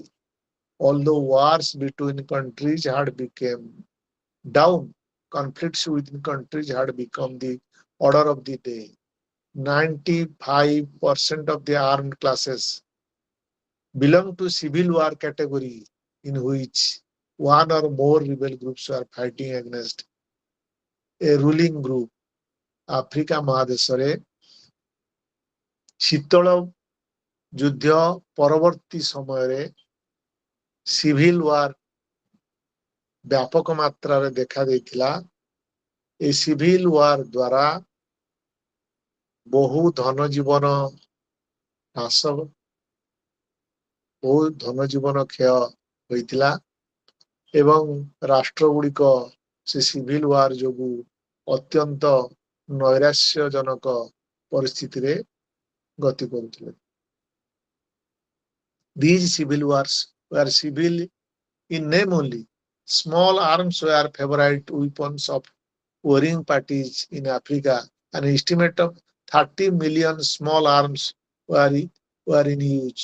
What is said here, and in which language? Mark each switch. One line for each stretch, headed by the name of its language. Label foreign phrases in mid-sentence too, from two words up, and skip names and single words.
English: Although wars between countries had become down, conflicts within countries had become the order of the day. 95% of the armed classes belong to civil war category in which one or more rebel groups were fighting against a ruling group.
Odia: ଆଫ୍ରିକା ମହାଦେଶରେ ଶୀତଳ ଯୁଦ୍ଧ ପରବର୍ତ୍ତୀ ସମୟରେ
English: civil war
Odia: ବ୍ୟାପକ ମାତ୍ରାରେ ଦେଖା ଦେଇଥିଲା। এই
English: civil war
Odia: ଦ୍ୱାରା ବହୁ ଧନ ଜୀବନ ହ୍ରାସ, ବହୁ ଧନ ଜୀବନ କ୍ଷୟ ହୋଇଥିଲା ଏବଂ ରାଷ୍ଟ୍ରଗୁଡ଼ିକ ସେ
English: civil war
Odia: ଯୋଗୁଁ ଅତ୍ୟନ୍ତ ନୈରାଶ୍ୟଜନକ ପରିସ୍ଥିତିରେ ଗତି କରୁଥିଲେ।
English: These civil wars were civil in name only. Small arms were favorite weapons of warring parties in Africa. An estimate of 30 million small arms were in use.